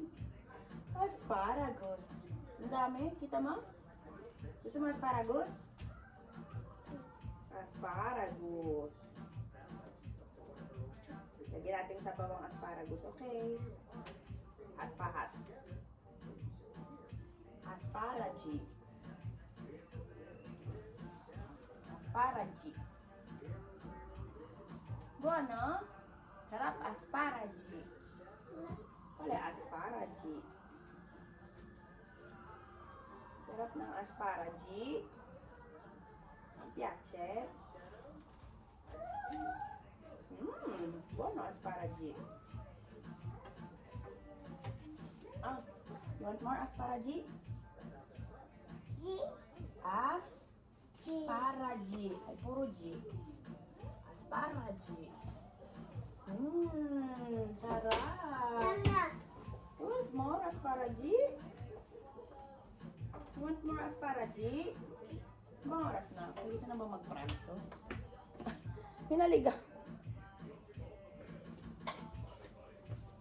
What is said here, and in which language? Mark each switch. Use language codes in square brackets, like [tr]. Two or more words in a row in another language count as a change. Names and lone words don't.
[tl] Asparagus. Ang dami, kita mo? Gusto mo asparagus? Asparagus. Lagyan natin sa bawang asparagus, okay? At pahat. [it] Asparagi. Asparagi. Buono? Sarap asparagi. Qual è asparagi? [tl] Sarap ng asparagi. [it] Mi piace. Buono asparagi. [en] Ah, you want more asparagi? G. [it] Asparagi. [tl] Ay, puro G. [it] Asparagi. Sarap. Mama. [en] You want more asparagi? You want more asparagi? [tl] Mga oras na. Pwede ka na ba mag-pranzo? Pinaliga.